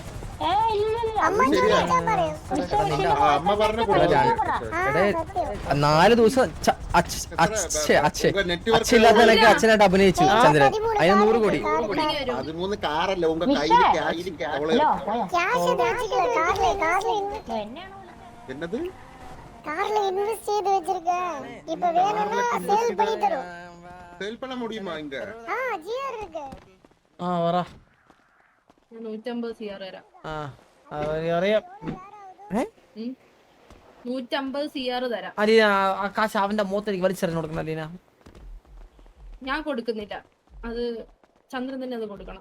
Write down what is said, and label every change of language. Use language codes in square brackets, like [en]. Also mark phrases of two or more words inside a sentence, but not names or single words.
[ml] അമ്മ പറഞ്ഞ 4 ദിവസം അച്ഛനില്ലാത്തവനൊക്കെ അച്ഛനായിട്ട് അഭിനയിച്ചു ചന്ദ്രൻ. അതിന് 100 കോടി. 13 കാറല്ല [ta] உங்க கையில் [ml] എന്നത് [ta] கார்ல இன்வெஸ்ட் செய்து வச்சிருக்கேன். இப்ப வேணும்னா சேல் பண்ணி தரோம். சேல் பண்ண முடியுமா இங்க? ஜிஆர் இருக்கு. [ml] പറ. 150 CR തരാം. അറിയാം. 150 CR തരാം. അലീന ആ കാശ് അവന്റെ മുഖത്തേക്ക് വലിച്ചെറിഞ്ഞു കൊടുക്കണം അലീന. ഞാൻ കൊടുക്കുന്നില്ല, അത് ചന്ദ്രൻ തന്നെ അത് കൊടുക്കണം.